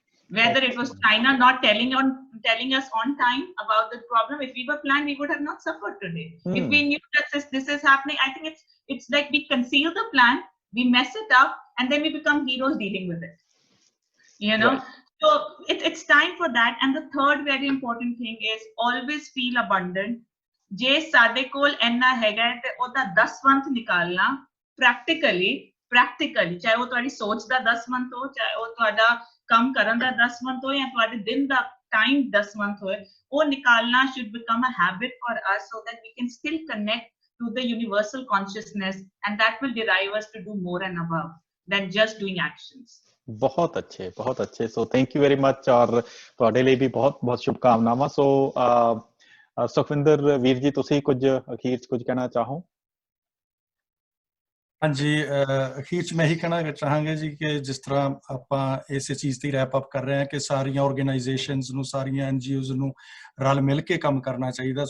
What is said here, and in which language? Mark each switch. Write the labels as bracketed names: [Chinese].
[English] Whether it was China not telling us on time about the problem, if we were planned, we would have not suffered today। If we knew that this is happening, I think it's like we conceal the plan, we mess it up, and then we become heroes dealing with it, you know। So it's time for that। And the third very important thing is always feel abundant। [Punjabi] ਜੇ ਸਾਡੇ ਕੋਲ ਇੰਨਾ ਹੈਗਾ ਤੇ ਉਹਦਾ 10ਵਾਂ ਨਿਕਾਲਣਾ practically, ਚਾਹੇ ਉਹ ਤੁਹਾਡੀ ਸੋਚ ਦਾ 10ਵਾਂ ਹੋ, ਚਾਹੇ ਉਹ ਤੁਹਾਡਾ ਕੰਮ ਕਰਨ ਦਾ 10ਵਾਂ ਹੋ, ਜਾਂ ਤੁਹਾਡੇ ਦਿਨ ਦਾ time 10ਵਾਂ ਹੋਏ, ਉਹ ਨਿਕਾਲਣਾ [English] should become a habit for us so that we can still connect to the universal consciousness, and that will derive us to do more and above than just doing actions. [Punjabi] ਬਹੁਤ ਅੱਛੇ [English] so thank you very much [Punjabi] ਔਰ ਤੁਹਾਡੇ ਲਈ ਵੀ ਬਹੁਤ ਬਹੁਤ ਸ਼ੁਭਕਾਮਨਾਵਾਂ। ਸੋ ਸੁਖਵਿੰਦਰ ਵੀਰ ਜੀ, ਤੁਸੀਂ ਕੁਝ ਅਖੀਰ 'ਚ ਕੁਝ ਕਹਿਣਾ ਚਾਹੋ? ਹਾਂਜੀ, ਅਖੀਰ 'ਚ ਮੈਂ ਇਹੀ ਕਹਿਣਾ ਚਾਹਾਂਗਾ ਜੀ ਕਿ ਜਿਸ ਤਰ੍ਹਾਂ ਆਪਾਂ ਇਸੇ ਚੀਜ਼ ਤੇ ਰੈਪ ਅਪ ਕਰ ਰਹੇ ਹਾਂ ਕਿ ਸਾਰੀਆਂ ਆਰਗੇਨਾਈਜੇਸ਼ਨਸ ਨੂੰ, ਸਾਰੀਆਂ NGOs ਨੂੰ ਰਲ ਮਿਲ ਕੇ ਕੰਮ ਕਰਨਾ ਚਾਹੀਦਾ।